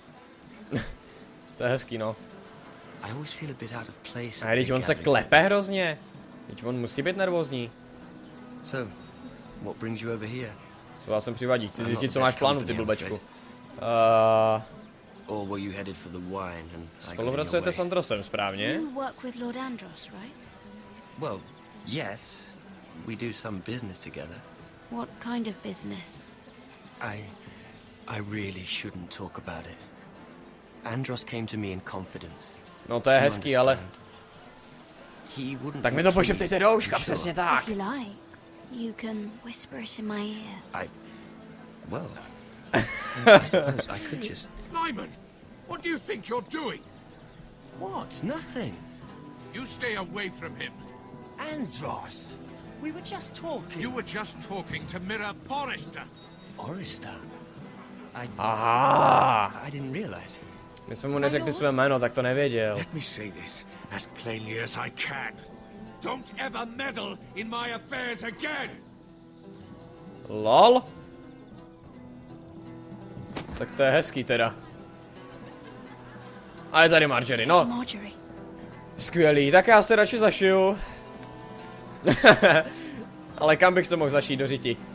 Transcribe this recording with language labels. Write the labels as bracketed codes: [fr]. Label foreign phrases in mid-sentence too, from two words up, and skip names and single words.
[cs] To je hezký, no. [en] I always feel a bit out of place. [cs] A teď on se klepe hrozně. Teď on musí být nervózní. [en] So, what brings you over here? [cs] Co vás sem přivádí? Chci zjistit, co máš v plánu, ty blbečku. [en] Or were you headed for the wine and [cs] Spolupracujete s Androsem, správně? [en] You work with Lord Andros, right? Well, yes. We do some business together. What kind of business? I really shouldn't talk about it. Andros came to me in confidence. [cs] No to je hezký, ale... Tak mi to [en] be [cs] pošeptejte [en] pleased, [cs] do [en] I'm [cs] uška, [en] sure. [cs] přesně tak. [en] If you like, you can whisper it in my ear. Well, I suppose I could just... Lyman, what do you think you're doing? What? Nothing. You stay away from him. Andros, we were just talking. You were just talking to Mira Forrester. Forrester? Aha. I didn't realize. [cs] My jsme mu neřekli své jméno, tak to nevěděl. [en] Let me say this as plainly as I can. Don't ever meddle in my affairs again! [cs] LOL? Tak to je hezký teda. A je tady Marjorie, no. Skvělý, tak já se radši zašiju. Ale kam bych se mohl zašít do řiti?